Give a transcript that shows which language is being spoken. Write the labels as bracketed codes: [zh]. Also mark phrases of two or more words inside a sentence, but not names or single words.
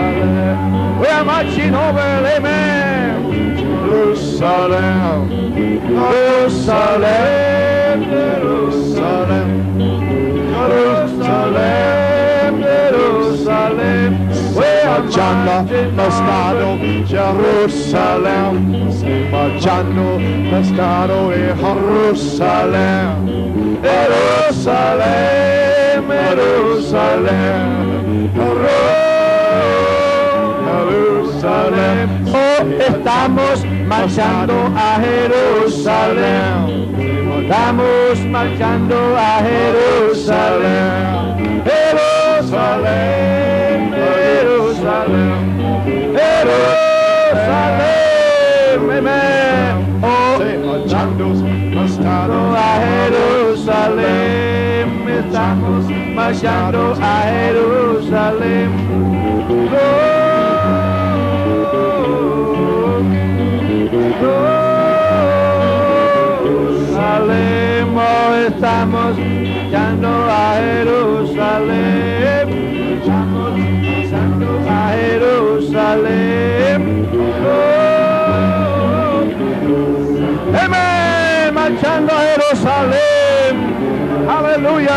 [en] We are marching over, amen. Jerusalem, Jerusalem, Jerusalem, Jerusalem, Jerusalem. We are [es] marchando, Jerusalem, marchando, pescado en Jerusalem, Jerusalem, Jerusalem, Jerusalem. Oh, estamos marchando a Jerusalem, estamos marchando a Jerusalem, Jerusalem, Jerusalem, Jerusalem, amen. Oh, marchando a Jerusalem, estamos marchando a Jerusalem. Jerusalem, oh, estamos marchando a Jerusalem, estamos marchando a Jerusalem. Amén, marchando a Jerusalem, aleluya.